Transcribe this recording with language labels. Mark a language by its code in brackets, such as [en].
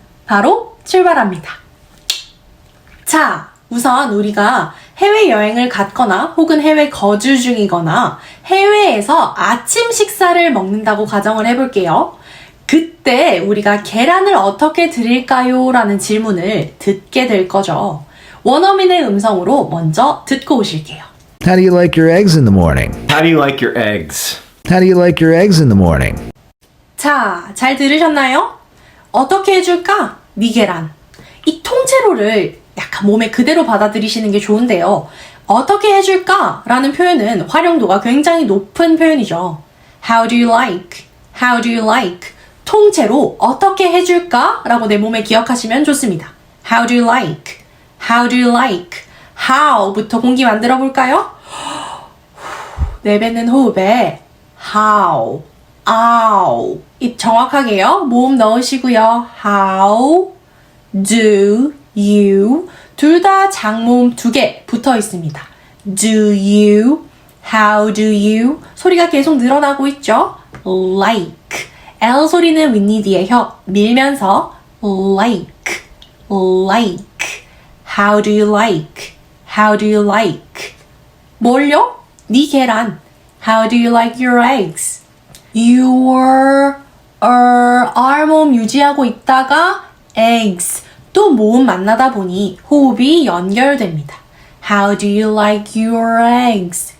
[ko] 바로 출발합니다. 자, 우선 우리가 해외여행을 갔거나 혹은 해외 거주 중이거나 해외에서 아침 식사를 먹는다고 가정을 해볼게요. 그때 우리가 계란을 어떻게 드릴까요? 라는 질문을 듣게 될 거죠. 원어민의 음성으로 먼저 듣고 오실게요. [en] How do you like your eggs in the morning? How do you like your eggs? How do you like your eggs in the morning? [ko] 자, 잘 들으셨나요? 어떻게 해줄까? 네 계란. 이 통째로를 약간 몸에 그대로 받아들이시는 게 좋은데요. 어떻게 해줄까? 라는 표현은 활용도가 굉장히 높은 표현이죠. [en] How do you like? How do you like? [ko] 통째로 어떻게 해줄까? 라고 내 몸에 기억하시면 좋습니다. [en] How do you like? How do you like? [ko] How부터 공기 만들어 볼까요? 내뱉는 호흡에 How, Ow 입 정확하게요. 모음 넣으시고요. [en] How do you [ko] 둘 다 장모음 2개 붙어 있습니다. [en] Do you, how do you [ko] 소리가 계속 늘어나고 있죠. [en] Like L [ko] 소리는 윗니 뒤에 혀 밀면서 [en] like, like How do you like, how do you like [ko] 뭘요? 네 계란 [en] How do you like your eggs? [ko] Your, R 모음 유지하고 있다가 eggs 또 모음 만나다 보니 호흡이 연결됩니다. [en] How do you like your eggs?